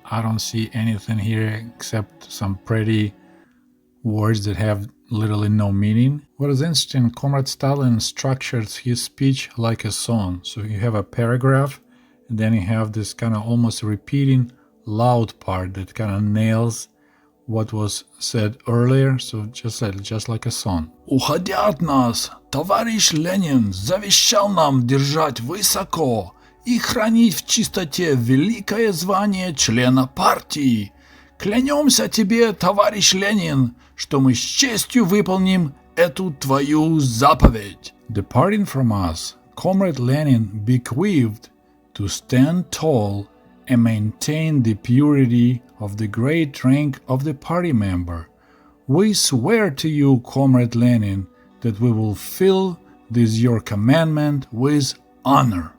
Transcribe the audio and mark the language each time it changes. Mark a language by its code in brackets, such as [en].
[en] I don't see anything here except some pretty words that have literally no meaning. What is interesting, Comrade Stalin structures his speech like a song. So you have a paragraph, and then you have this kind of almost repeating loud part that kind of nails what was said earlier, so just like a song. [ru] Уходя от нас, товарищ Ленин завещал нам держать высоко и хранить в чистоте великое звание члена партии. Клянемся тебе, товарищ Ленин, что мы с честью выполним эту твою заповедь. [en] Departing from us, Comrade Lenin bequeathed to stand tall and maintain the purity of the great rank of the party member. We swear to you, Comrade Lenin, that we will fill this your commandment with honor.